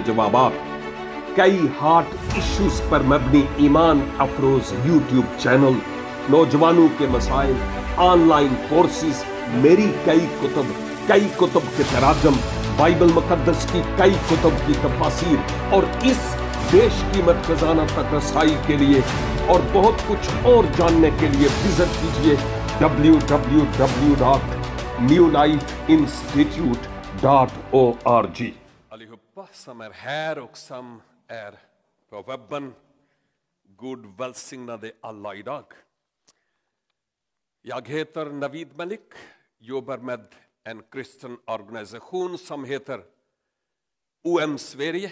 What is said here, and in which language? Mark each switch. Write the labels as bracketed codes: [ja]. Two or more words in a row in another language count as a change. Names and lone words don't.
[ur] جوابات، کئی [en] heart issues [ur] پر مبنی ایمان افروز یوٹیوب چینل، نوجوانوں کے مسائل, [en] online courses, [ur] میری کئی کتب کے تراجم، بائبل مقدس کی کئی کتب کی تفاسیر اور اس بیش قیمت خزانہ تک رسائی کے لیے اور بہت کچھ اور جاننے کے لیے وزٹ کیجیے www.newlifeinstitute.org. [sv] Allihopa som är här och som är på webben, Gud välsignade alla idag. Jag heter Navid Malik, jobbar med en kristen organisation som heter OM Sverige.